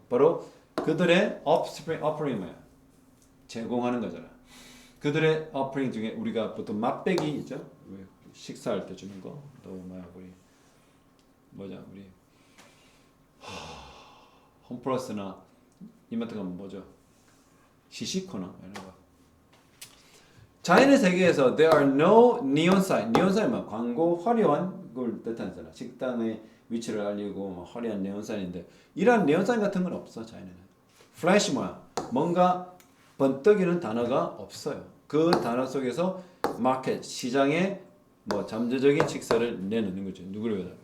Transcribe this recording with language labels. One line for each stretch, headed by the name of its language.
Korean: 바로 그들의 offering 뭐야? 제공하는 거잖아. 그들의 offering 중에 우리가 보통 맛배기 있죠? 식사할 때 주는 거. 또 뭐야 우리 뭐냐 우리 홈플러스나 이마트 가면 뭐죠? 시식코너 이런 거. 자연의 세계에서
English: there are no neon sign.
Korean: neon sign 뭐 광고 화려한 걸 뜻하잖아. 식당의 위치를 알리고 뭐 화려한 네온 사인인데 이러한 네온 사인 같은 건 없어 자연에는. 플래시 뭐야? 뭔가 번뜩이는 단어가 없어요. 그 단어 속에서 마켓 시장에 뭐 잠재적인 식사를 내놓는 거죠. 누구를 위해서?